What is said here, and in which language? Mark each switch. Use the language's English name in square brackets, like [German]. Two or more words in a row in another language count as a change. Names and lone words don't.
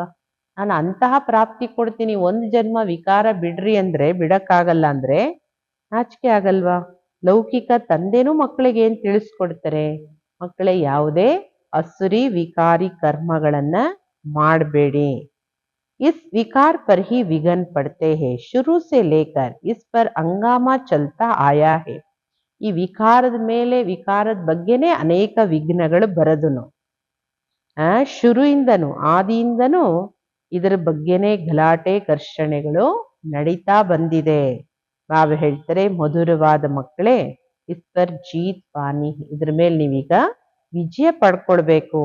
[Kannada] ನಾನು ಅಂತಹ ಪ್ರಾಪ್ತಿ ಕೊಡ್ತೀನಿ, ಒಂದು ಜನ್ಮ ವಿಕಾರ ಬಿಡ್ರಿ ಅಂದ್ರೆ ಬಿಡಕ್ಕಾಗಲ್ಲ ಅಂದ್ರೆ ನಾಚಿಕೆ ಆಗಲ್ವಾ? ಲೌಕಿಕ ತಂದೆನೂ ಮಕ್ಕಳಿಗೆ ಏನ್ ತಿಳಿಸ್ಕೊಡ್ತಾರೆ, ಮಕ್ಕಳೇ ಯಾವುದೇ ಅಸುರಿ ವಿಕಾರಿ ಕರ್ಮಗಳನ್ನ ಮಾಡಬೇಡಿ. [Hindi] इस विकार पर ही विघ्न पड़ते हैं, शुरू से लेकर इस पर हंगामा चलता आया है. [Kannada] ಈ ವಿಕಾರದ ಮೇಲೆ ವಿಕಾರದ ಬಗ್ಗೆನೇ ಅನೇಕ ವಿಘ್ನಗಳು ಬರದುನು. ಶುರುವಿಂದನು ಆದಿಯಿಂದನೂ ಇದರ ಬಗ್ಗೆನೇ ಗಲಾಟೆ ಘರ್ಷಣೆಗಳು ನಡೀತಾ ಬಂದಿದೆ. ಬಾಬಾ ಹೇಳ್ತಾರೆ, ಮಧುರವಾದ ಮಕ್ಕಳೇ, [Hindi] इस पर जीत पानी, [Kannada] ಇದ್ರ ಮೇಲೆ ನೀವೀಗ ವಿಜಯ ಪಡ್ಕೊಳ್ಬೇಕು.